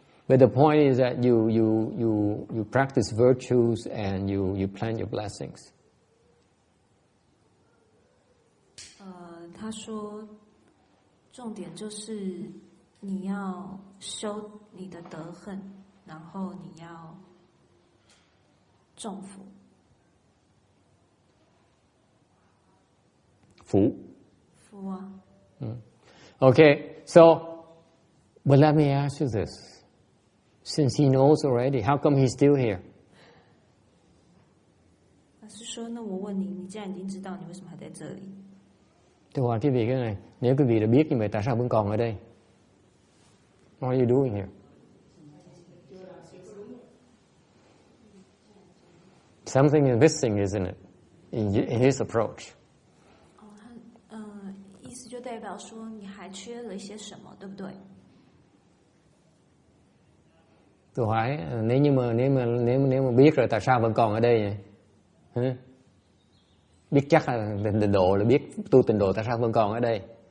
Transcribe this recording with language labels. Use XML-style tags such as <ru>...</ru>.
<en>But the point is that you practice virtues and you plan your blessings.</en> <zh>他说，重点就是你要修你的德行，然后你要种福。福啊。</zh> <en>Okay, so, but let me ask you this. Since he knows already, how come he's still here?</en> <zh>他是说，那我问你，你既然已经知道，你为什么还在这里？</zh> <vi>Tôi hỏi quý vị cái này, nếu quý vị đã biết như vậy, tại sao vẫn còn ở đây?</vi> <en>What are you doing here? Something is missing, isn't it? In his approach.</en> <zh>意思就代表说你还缺了一些什么，对不对？</zh> <vi>Tôi hỏi nếu mà biết rồi tại sao vẫn còn ở đây vậy? Biết chắc là tịnh độ, là biết tu tịnh độ, tại sao vẫn còn ở đây?</vi>